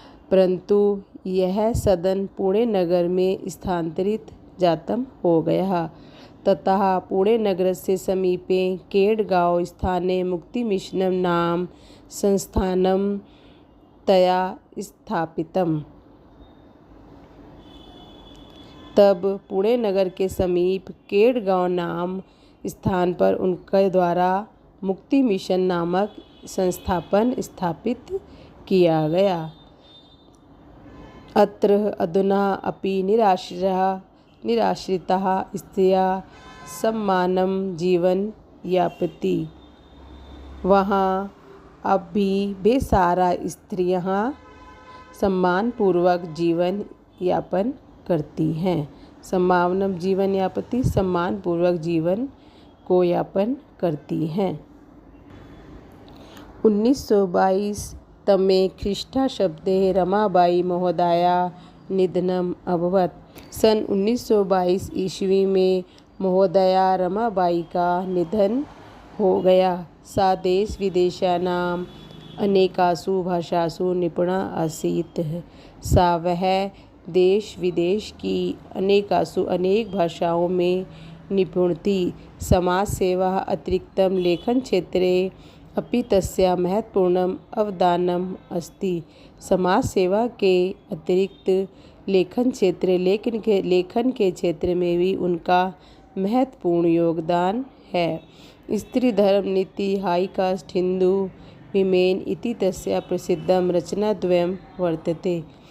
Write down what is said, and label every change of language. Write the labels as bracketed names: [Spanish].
[Hindi] परंतु यह सदन पुणे नगर में स्थानांतरित जातम हो गया। [Sanskrit] ततः पुणे नगरस्य समीपे केडगांव स्थाने मुक्तिमिशनं नाम संस्थानं तया स्थापितम्। [Hindi] तब पुणे नगर के समीप केडगांव नाम स्थान पर उनके द्वारा मुक्ति मिशन नामक संस्थान स्थापित किया गया। [Sanskrit] अत्र अधुना अपि निराश्रिताः स्त्रियः सम्मानं जीवन यापति। [Hindi] वहाँ अब भी बेसहारा स्त्रियाँ सम्मानपूर्वक जीवन यापन करती हैं। [Sanskrit] सम्मानम जीवन यापति, [Hindi] सम्मानपूर्वक जीवन को यापन करती हैं। [Sanskrit] 1922 तमे ख्रीष्टाब्दे रमाबाई महोदया निधनम् अभवत्। [Hindi] सन 1922 ईस्वी में महोदया रमाबाई का निधन हो गया। [Sanskrit] सा देश विदेशानां अनेकासु भाषासु निपुणा आसीत्। वह [Hindi] देश विदेश की अनेक भाषाओं में निपुण थी। [Sanskrit] समाज सेवा अतिरिक्तं लेखनक्षेत्रे अपि तस्याः महत्वपूर्णम् अवदानम् अस्ति। [Hindi] समाज सेवा के अतिरिक्त लेखन के क्षेत्र में भी उनका महत्वपूर्ण योगदान है। [Sanskrit] स्त्री धर्म नीति हाई कास्ट हिंदू विमेन इति तस्याः प्रसिद्धं रचनाद्वयं वर्तते।